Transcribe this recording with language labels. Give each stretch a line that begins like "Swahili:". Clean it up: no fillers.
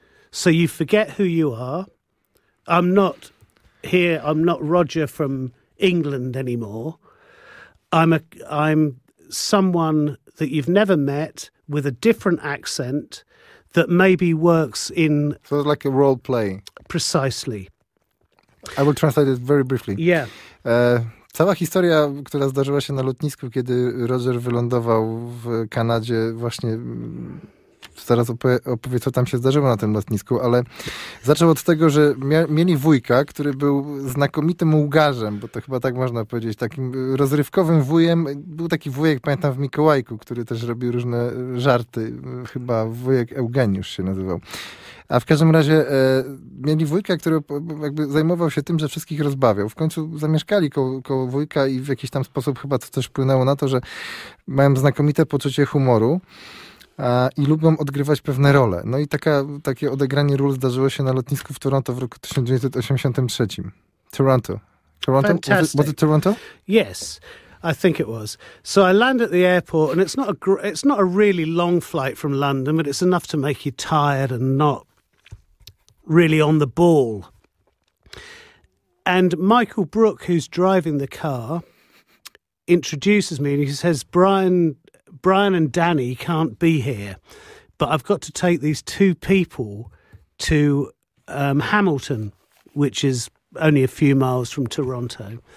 English: So you forget who you are. I'm not Roger from England anymore. I'm someone that you've never met with a different accent that maybe works in... So it's like a role play. Precisely. I will translate it very briefly. Yeah.
Polish: Cała historia, która zdarzyła się na lotnisku, kiedy Roger wylądował w Kanadzie, właśnie zaraz opowie, co tam się zdarzyło na tym lotnisku, ale zaczął od tego, że mieli wujka, który był znakomitym łgarzem, bo to chyba tak można powiedzieć, takim rozrywkowym wujem. Był taki wujek, pamiętam, w Mikołajku, który też robił różne żarty. Chyba wujek Eugeniusz się nazywał. A w każdym razie mieli wujka, który jakby zajmował się tym, że wszystkich rozbawiał. W końcu zamieszkali koło wujka i w jakiś tam sposób chyba to też wpłynęło na to, że mają znakomite poczucie humoru i lubią odgrywać pewne role. No i takie odegranie ról zdarzyło się na lotnisku w Toronto w roku 1983.
English: Toronto? Fantastic. Was it Toronto? Yes, I think it was. So I land at the airport, and it's not a really long flight from London, but it's enough to make you tired and not really on the ball. And Michael Brook, who's driving the car, introduces me, and he says, Brian and Danny can't be here, but I've got to take these two people to Hamilton, which is only a few miles from Toronto.